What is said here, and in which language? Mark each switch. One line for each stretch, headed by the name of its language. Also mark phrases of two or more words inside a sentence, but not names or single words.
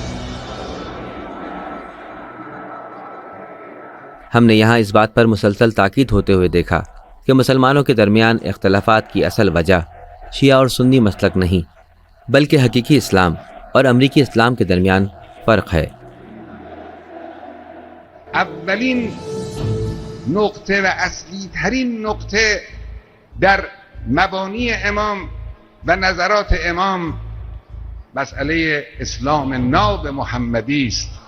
Urdu: ہم نے یہاں اس بات پر مسلسل تاکید ہوتے ہوئے دیکھا کہ مسلمانوں کے درمیان اختلافات کی اصل وجہ شیعہ اور سنی مسلک نہیں، بلکہ حقیقی اسلام اور امریکی اسلام کے درمیان فرق ہے.
Persian: اولین نقطه و اصلی ترین نقطه در مبانی امام و نظرات امام مسئله اسلام ناب محمدی است.